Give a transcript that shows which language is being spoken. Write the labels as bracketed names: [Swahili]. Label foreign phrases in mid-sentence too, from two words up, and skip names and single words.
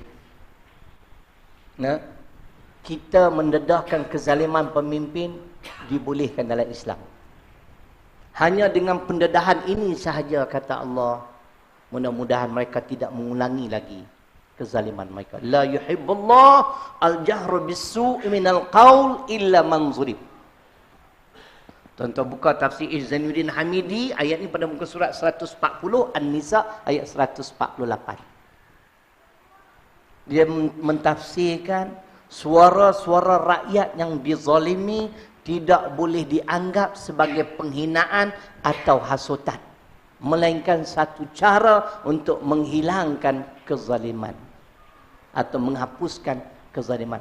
[Malay] Nah, kita mendedahkan kezaliman pemimpin dibolehkan dalam Islam. Hanya dengan pendedahan ini sahaja, kata Allah, mudah-mudahan mereka tidak mengulangi lagi kezaliman mereka. [Arabic] لا يحب الله الجهر بالسوء من القول إلا من ظلم. [Malay] Tuan-tuan buka tafsir Zainuddin Hamidi, ayat ni pada muka surat 140, An-Nisa ayat 148. Dia mentafsirkan suara-suara rakyat yang dizalimi tidak boleh dianggap sebagai penghinaan atau hasutan, melainkan satu cara untuk menghilangkan kezaliman atau menghapuskan kezaliman.